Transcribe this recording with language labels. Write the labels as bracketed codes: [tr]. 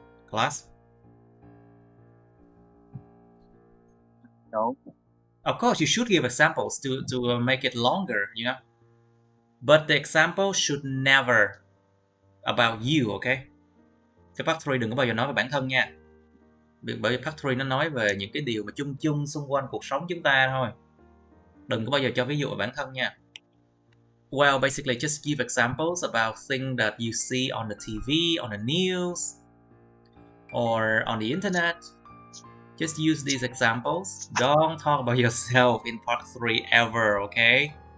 [en] Class? No. Of course, you should give examples to make it longer, you know? But the example should never about you, okay? [vi] Cái part 3 đừng có bao giờ nói về bản thân nha. Bởi vì part 3 nó nói về những cái điều mà chung chung xung quanh cuộc sống chúng ta thôi. Đừng có bao giờ cho ví dụ về bản thân nha. [en] Well, basically just give examples about things that you see on the TV, on the news, or on the internet. Just use these examples. Don't talk about yourself in part 3 ever, okay?